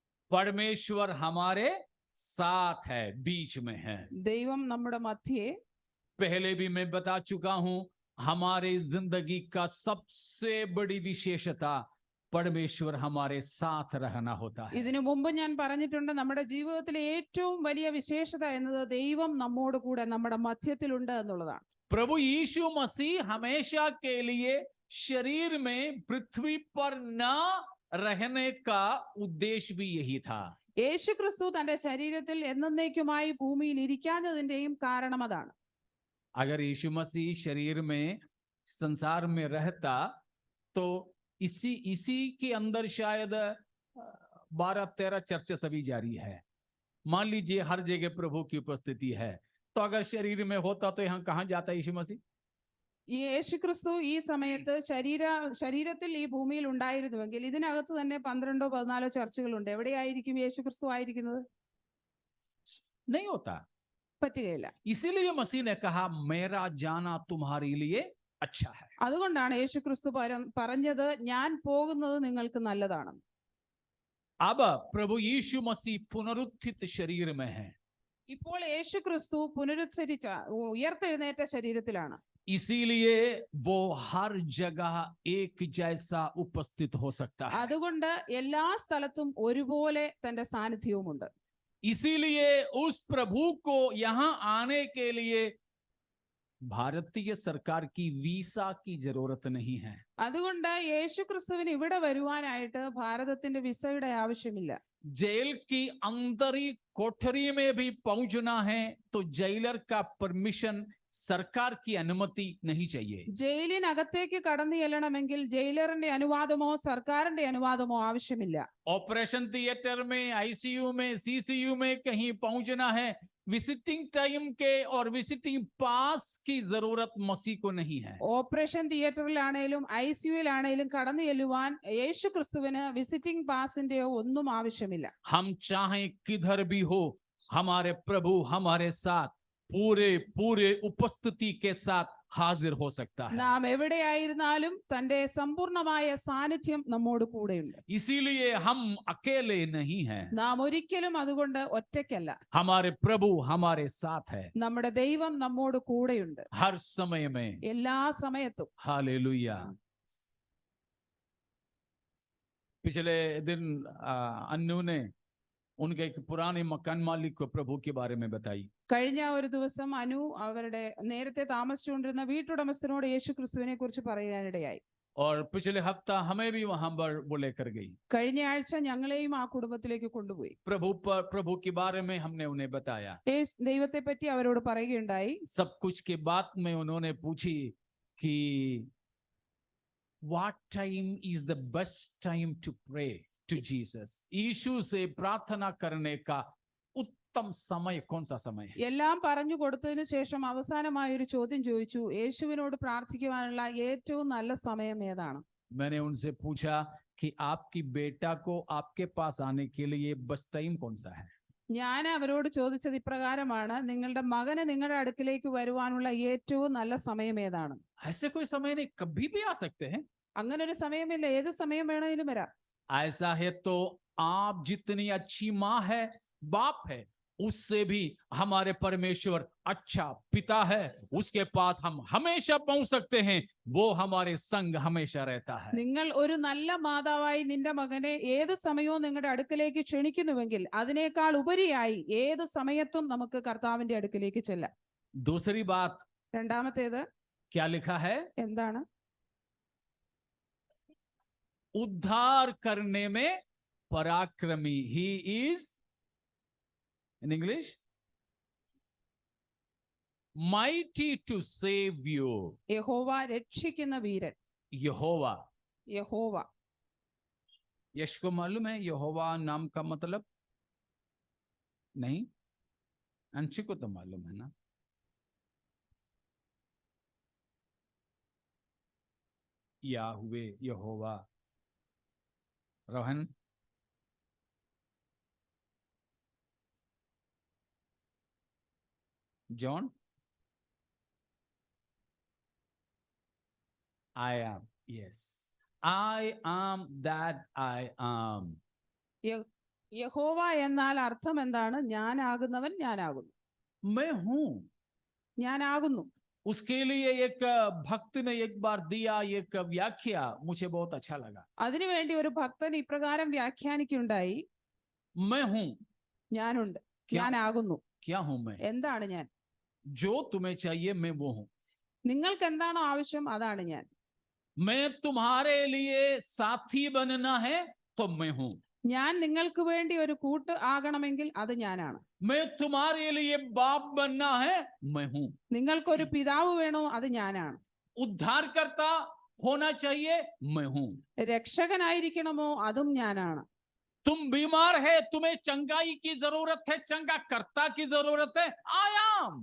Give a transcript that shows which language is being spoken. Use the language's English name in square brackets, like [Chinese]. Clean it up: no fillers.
[Hindi] परमेश्वर हमारे साथ है, बीच में है. [Malayalam] ദൈവം നമ്മുടെ മധ്യേ. [Hindi] पहले भी मैं बता चुका हूं, हमारे जिंदगी का सबसे बड़ी विशेषता परमेश्वर हमारे साथ रहना होता है. [Malayalam] ഇതിനു മുമ്പ് ഞാൻ പറഞ്ഞിട്ടുണ്ട്, നമ്മുടെ ജീവിതത്തിലെ ഏറ്റവും വലിയ വിശേഷത എന്നത് ദൈവം നമ്മോട് കൂടെ നമ്മുടെ മധ്യത്തിലുണ്ട് എന്നുള്ളതാണ്. [Hindi] प्रभु यीशु मसीह हमेशा के लिए शरीर में पृथ्वी पर न रहने का उद्देश्य भी यही था. [Malayalam] യേശു ക്രിസ്തു തന്റെ ശരീരത്തിൽ എന്നേക്കുമായി ഭൂമിയിൽ ഇരിക്കാഞ്ഞതിന്റെയും കാരണം അതാണ്. [Hindi] अगर यीशु मसीह शरीर में संसार में रहता तो इसी के अंदर शायद 12-13 चर्चा सभी जारी है. मान लीजिए हर जगह प्रभु की उपस्थिति है, तो अगर शरीर में होता तो यहाँ कहाँ जाता यीशु मसीह? [Malayalam] ഈ യേശു ക്രിസ്തു ഈ സമയത്ത് ശരീരത്തിൽ ഈ ഭൂമിയിൽ ഉണ്ടായിരുന്നുവെങ്കിൽ ഇതിനകത്ത് തന്നെ 12-14 ചർച്ചകളുണ്ട്. എവിടെയായിരിക്കും യേശു ക്രിസ്തു ആയിരിക്കുന്നത്? [Hindi] नहीं होता. [Malayalam] പറ്റുകയില്ല. [Hindi] इसीलिए मसीह ने कहा मेरा जाना तुम्हारे लिए अच्छा है. [Malayalam] അതുകൊണ്ടാണ് യേശു ക്രിസ്തു പറഞ്ഞത് ഞാൻ പോകുന്നത് നിങ്ങൾക്ക് നല്ലതാണ്. [Hindi] अब प्रभु यीशु मसीह पुनरुत्थित शरीर में है. [Malayalam] ഇപ്പോൾ യേശു ക്രിസ്തു പുനരുദ്ധരിച്ച ഉയർത്തെഴുന്നേറ്റ ശരീരത്തിലാണ്. [Hindi] इसीलिए वो हर जगह एक जैसा उपस्थित हो सकता है. [Malayalam] അതുകൊണ്ട് എല്ലാ സ്ഥലത്തും ഒരുപോലെ തന്റെ സാന്നിധ്യവുമുണ്ട്. [Hindi] इसीलिए उस प्रभु को यहाँ आने के लिए भारतीय सरकार की वीसा की जरूरत नहीं है. [Malayalam] അതുകൊണ്ട് യേശു ക്രിസ്തുവിന് ഇവിടെ വരുവാനായിട്ട് ഭാരതത്തിന്റെ വിസയുടെ ആവശ്യമില്ല. [Hindi] जेल की अंदरी कोठरी में भी पहुंचना है तो जेलर का परमिशन, सरकार की अनुमति नहीं चाहिए. [Malayalam] ജയിലിനകത്തേക്ക് കടന്നു ചെല്ലണമെങ്കിൽ ജയിലറിന്റെ അനുവാദമോ സർക്കാരിന്റെ അനുവാദമോ ആവശ്യമില്ല. [Hindi] ऑपरेशन थिएटर में, आईसीयू में, सीसीयू में कहीं पहुंचना है, विजिटिंग टाइम के और विजिटिंग पास की जरूरत मसीह को नहीं है. [Malayalam] ഓപ്പറേഷൻ തിയേറ്ററിലാണേലും ICUയിലാണേലും കടന്നു ചെല്ലുവാൻ യേശു ക്രിസ്തുവിന് വിസിറ്റിംഗ് പാസിന്റെയോ ഒന്നും ആവശ്യമില്ല. [Hindi] हम चाहें किधर भी हो, हमारे प्रभु हमारे साथ पूरे उपस्थिति के साथ हाजिर हो सकता है. [Malayalam] നാം എവിടെയായിരുന്നാലും തന്റെ സമ്പൂർണമായ സാന്നിധ്യം നമ്മോട് കൂടെയുണ്ട്. [Hindi] इसीलिए हम अकेले नहीं हैं. [Malayalam] നാം ഒരിക്കലും അതുകൊണ്ട് ഒറ്റയ്ക്കല്ല. [Hindi] हमारे प्रभु हमारे साथ है [Malayalam] നമ്മുടെ ദൈവം നമ്മോട് കൂടെയുണ്ട് [Hindi] हर समय में. [Malayalam] എല്ലാ സമയത്തും. [Hindi] हालेलुया. पिछले दिन अन्नू ने उनके एक पुराने मकान मालिक को प्रभु के बारे में बताई. [Malayalam] കഴിഞ്ഞ ഒരു ദിവസം അനു അവരുടെ നേരത്തെ താമസിച്ചുകൊണ്ടിരുന്ന വീട്ടുടമസ്ഥനോട് യേശു ക്രിസ്തുവിനെ കുറിച്ച് പറയാനിടയായി. [Hindi] और पिछले हफ्ता हमें भी वहां पर वो लेकर गई. [Malayalam] കഴിഞ്ഞ ആഴ്ച ഞങ്ങളെയും ആ കുടുംബത്തിലേക്ക് കൊണ്ടുപോയി. [Hindi] प्रभु के बारे में हमने उन्हें बताया. [Malayalam] ദൈവത്തെ പറ്റി അവരോട് പറയുകയുണ്ടായി. [Hindi] सब कुछ के बाद में उन्होंने पूछी कि [English] what time is the best time to pray to Jesus? [Hindi] यीशु से प्रार्थना करने का उत्तम समय कौन सा समय है? [Malayalam] എല്ലാം പറഞ്ഞു കൊടുത്തതിന് ശേഷം അവസാനമായ ഒരു ചോദ്യം ചോദിച്ചു, യേശുവിനോട് പ്രാർത്ഥിക്കുവാനുള്ള ഏറ്റവും നല്ല സമയം ഏതാണ്? [Hindi] मैंने उनसे पूछा कि आपकी बेटा को आपके पास आने के लिए बेस्ट टाइम कौन सा है? [Malayalam] ഞാൻ അവരോട് ചോദിച്ചത് ഇപ്രകാരമാണ്, നിങ്ങളുടെ മകന് നിങ്ങളുടെ അടുക്കിലേക്ക് വരുവാനുള്ള ഏറ്റവും നല്ല സമയം ഏതാണ്? [Hindi] ऐसे कोई समय नहीं, कभी भी आ सकते हैं. [Malayalam] അങ്ങനെ ഒരു സമയമില്ല, ഏത് സമയം വേണമെങ്കിലും വരാം. [Hindi] ऐसा है तो आप जितनी अच्छी माँ है, बाप है, उससे भी हमारे परमेश्वर अच्छा पिता है, उसके पास हम हमेशा पहुंच सकते हैं. वो हमारे संग हमेशा रहता है. [Malayalam] നിങ്ങൾ ഒരു നല്ല മാതാവായി നിന്റെ മകനെ ഏത് സമയവും നിങ്ങളുടെ അടുക്കിലേക്ക് ക്ഷണിക്കുന്നുവെങ്കിൽ അതിനേക്കാൾ ഉപരിയായി ഏത് സമയത്തും നമുക്ക് കർത്താവിന്റെ അടുക്കിലേക്ക് ചെല്ലാം. [Hindi] दूसरी बात [Malayalam] രണ്ടാമത്തേത് [Hindi] क्या लिखा है? [Malayalam] എന്താണ്? [Hindi] उद्धार करने में पराक्रमी. He is [English] in English mighty to save you. [Malayalam] യഹോവ രക്ഷിക്കുന്ന വീരൻ. [Hindi] यहोवा. [Malayalam] യഹോവ. [Hindi] यश को मालूम है यहोवा नाम का मतलब? नहीं, अंशु को तो मालूम है ना. याहुवे, यहोवा. Rohan, John? [English] I am. Yes. I am that I am. [Malayalam] യഹോവ എന്നാൽ അർത്ഥം എന്താണ്? ഞാനാകുന്നവൻ ഞാനാകുന്നു. [Hindi] मैं हूं. [Malayalam] ഞാനാകുന്നു. [Hindi] उसके लिए एक भक्त ने एक बार दिया एक व्याख्या, मुझे बहुत अच्छा लगा. [Malayalam] അതിനുവേണ്ടി ഒരു ഭക്തൻ ഇപ്രകാരം വ്യാഖ്യാനിക്കുണ്ടായി, [Hindi] मैं हूं. [Malayalam] ഞാനുണ്ട്, [Hindi] क्या? [Malayalam] ഞാനാകുന്നു. [Hindi] क्या हूं मैं? [Malayalam] എന്താണ് ഞാൻ? [Hindi] जो तुम्हें चाहिए मैं वो हूं. [Malayalam] നിങ്ങൾക്ക് എന്താണോ ആവശ്യം അതാണ് ഞാൻ. [Hindi] मैं तुम्हारे लिए साथी बनना है तो मैं हूं. [Malayalam] ഞാൻ നിങ്ങൾക്ക് വേണ്ടി ഒരു കൂട്ട് ആകണമെങ്കിൽ അത് ഞാനാണ്. [Hindi] मैं तुम्हारे लिए बाप बनना है मैं हूं. [Malayalam] നിങ്ങൾക്കൊരു പിതാവ് വേണോ അത് ഞാനാണ്. [Hindi] उद्धारकर्ता होना चाहिए मैं हूं. [Malayalam] രക്ഷകനായിരിക്കണമോ അതും ഞാനാണ്. [Hindi] तुम बीमार है, तुम्हें चंगाई की जरूरत है, चंगा कर्ता की जरूरत है, [English] I am.